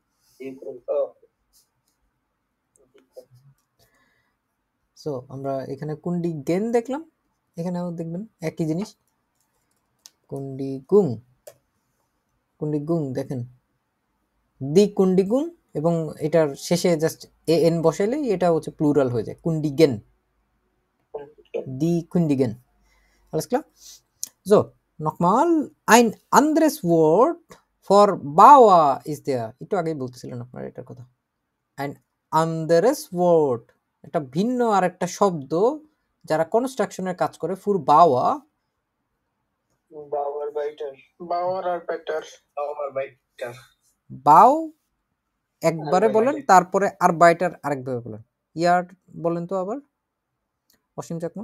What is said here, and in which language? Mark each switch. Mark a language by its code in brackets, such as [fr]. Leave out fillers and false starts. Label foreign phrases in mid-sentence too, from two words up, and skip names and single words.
[bn] সো আমরা এখানে কুন্ডিগেন দেখলাম, এখানেও দেখবেন একই জিনিস, [de] Kündigung, Kündigung [bn] দেখেন [de] die Kündigung, [bn] এবং এটার শেষে জাস্ট এ এন বসাইলেই এটা হচ্ছে প্লুরাল হয়ে যায়, [de] Kündigen, die Kündigen. Alles klar? So, nochmal ein anderes Wort for Bauer ist der, [bn] একটু আগেই বলতেছিলেন আপনারা এটার কথা। [de] ein anderes Wort, [bn] একটা ভিন্ন আর একটা শব্দ যারা কনস্ট্রাকশনের কাজ করে, [de] für Bauer, [bn] বাও একবারে বলেন, তারপরে আর বাইটার আরেকভাবে বলেন। ইয়ার বলেন তো আবার অসীম চাকমা।